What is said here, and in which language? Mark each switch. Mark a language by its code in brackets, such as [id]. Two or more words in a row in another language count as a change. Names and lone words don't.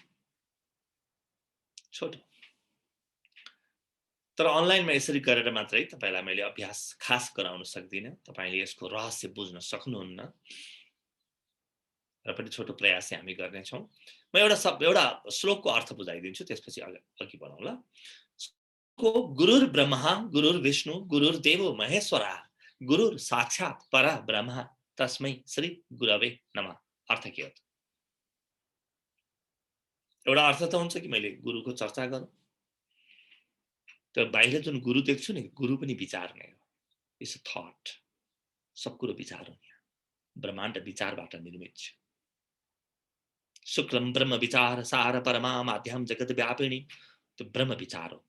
[ne] छोटो, तर अनलाइनमा यसरी गरेर मात्रै तपाईलाई मैले अभ्यास खास गराउन सक्दिनँ। तपाईले यसको रहस्य बुझ्न सक्नुहुन्न। र पनि छोटो प्रयास हामी गर्नेछौँ। म एउटा श्लोकको अर्थ बुझाइदिन्छु, त्यसपछि अघि बढौँ ल। [sa] गुरुर ब्रह्मा गुरुर विष्णु गुरुर्देवो महेश्वरा गुरुर साक्षात् परब्रह्म तस्मै श्री गुरवे नमः। [ne] अर्थ के हो? एउटा अर्थ त हुन्छ कि मैले गुरुको चर्चा गरौँ, तर बाहिर जुन गुरु देख्छु नि, गुरु पनि विचार नै हो। [en] It's a thought. [ne] सब कुरो विचार हो। यहाँ ब्रह्माण्ड विचारबाट निर्मित छ। [sa] शुक्लम ब्रह्म विचार सार परमा माध्यम जगत व्यापिनी, [ne] त्यो ब्रह्म विचार हो।